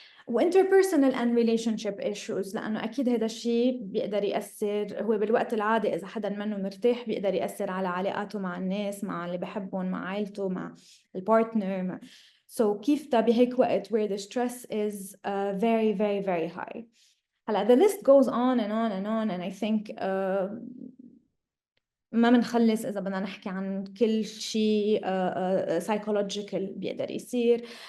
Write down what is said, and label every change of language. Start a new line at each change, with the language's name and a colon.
Arabic: interpersonal and relationship issues، لأنه أكيد هذا الشيء بيقدر يأثر، هو بالوقت العادي إذا حدا منه مرتاح بيقدر يأثر على علاقاته مع الناس، مع اللي بحبهم، مع عائلته، مع البارتنر.
English: So
Arabic: كيف ده بهيك وقت
English: where the stress is very very very high. هلا the list goes on and on and on, and I think
Arabic: ما بنخلص إذا بدنا نحكي عن كل شيء psychological بيقدر يصير.